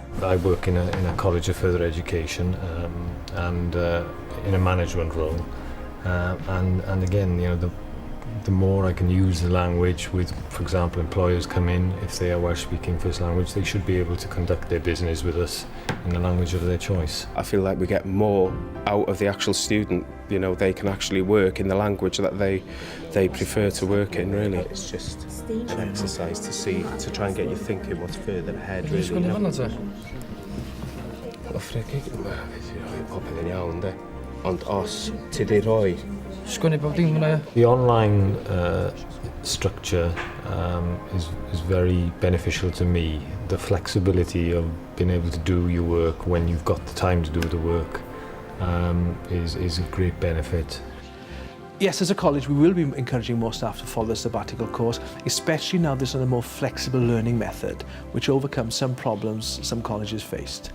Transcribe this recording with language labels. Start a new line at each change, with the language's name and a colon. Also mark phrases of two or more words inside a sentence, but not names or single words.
English: I work in a college of further education and in a management role, and again, you know, the more I can use the language with, for example, employers come in, if they are Welsh speaking first language, they should be able to conduct their business with us in the language of their choice. I feel like we get more out of the actual student. You know, they can actually work in the language that they prefer to work in, really. It's just an exercise to try and get you thinking what's further ahead, really.
Welsh: Ond os ti di roi.
English: The online structure is very beneficial to me. The flexibility of being able to do your work when you've got the time to do the work is a great benefit. Yes, as a college, we will be encouraging more staff to follow the sabbatical course, especially now there's a more flexible learning method, which overcomes some problems some colleges faced.